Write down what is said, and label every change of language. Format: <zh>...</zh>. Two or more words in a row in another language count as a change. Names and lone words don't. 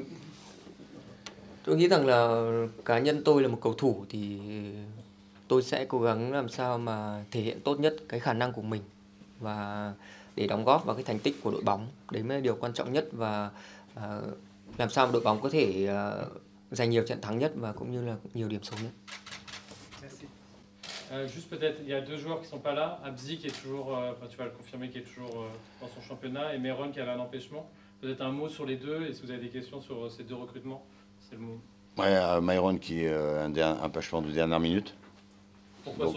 <vi>Tôi nghĩ rằng là cá nhân tôi là một cầu thủ thì tôi sẽ cố gắng làm sao mà thể hiện tốt nhất cái khả năng của mình và để đóng góp vào cái thành tích của đội bóng. Đấy mới là điều quan trọng nhất, và làm sao đội bóng có thể giành nhiều trận thắng nhất và cũng như là nhiều điểm số nhất.</vi> <fr>Juste peut-être, il y a 2 joueurs qui ne sont pas là. Abzi qui est toujours, tu vas le confirmer, qui est toujours dans son championnat, et Meron qui avait un empêchement. Peut-être un mot sur les deux, et si vous avez des questions sur ces 2 recrutements, c'est le mot. Ouais, Myron qui est un empêchement de dernière minute. Pourquoi Donc,</fr>